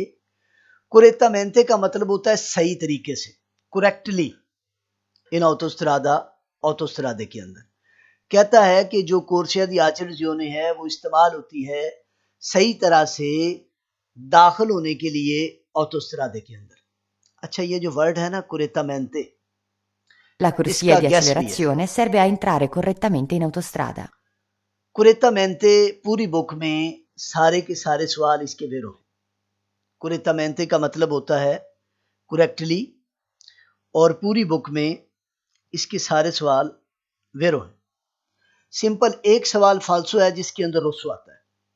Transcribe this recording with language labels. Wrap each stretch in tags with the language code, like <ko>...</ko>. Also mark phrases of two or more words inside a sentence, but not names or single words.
<hi>कुरेतामेंते का मतलब होता है सही तरीके से, करेक्टली।</hi> <it>in autostrada,</it> <hi>ऑटोस्ट्रादे के अंदर कहता है कि जो</hi> <it>corsia di accelerazione</it> <hi>है वो इस्तेमाल होती है सही तरह से दाखिल होने के लिए ऑटोस्ट्रादे के अंदर। अच्छा, ये जो वर्ड है ना कुरेतामेंते,</hi> <it>La corsia di accelerazione serve a entrare correttamente in autostrada.</it> <hi>कुरेतामेंते पूरी बुक में सारे के सारे सवाल इसके वेरो हैं। कुरेतामेंते का मतलब होता है करेक्टली, और पूरी बुक में इसके सारे सवाल वेरो हैं। सिंपल एक सवाल फाल्सो है जिसके अंदर रोसो आता है।</hi>